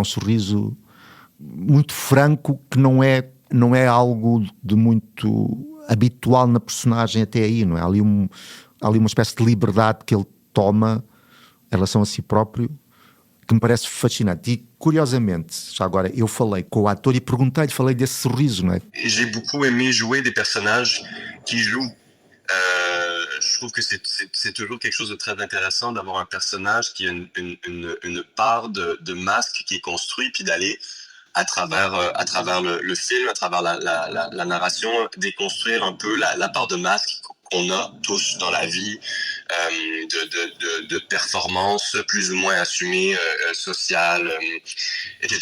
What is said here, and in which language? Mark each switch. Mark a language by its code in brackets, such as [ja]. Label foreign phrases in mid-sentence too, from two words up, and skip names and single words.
[pt] Um sorriso muito franco, que não é algo de muito habitual na personagem até aí, não é? Há ali uma espécie de liberdade que ele toma em relação a si próprio, que me parece fascinante. E, curiosamente, já agora, eu falei com o ator e falei desse sorriso, não é? [fr] J'ai beaucoup aimé jouer des personnages qui jouent. Je trouve que c'est toujours quelque chose de très intéressant d'avoir un personnage qui a une part de masque qui est construit, puis d'aller à travers le film, à travers la narration, déconstruire un peu la part de masque qu'on a tous dans la vie, de performance plus ou moins assumée, sociale, etc.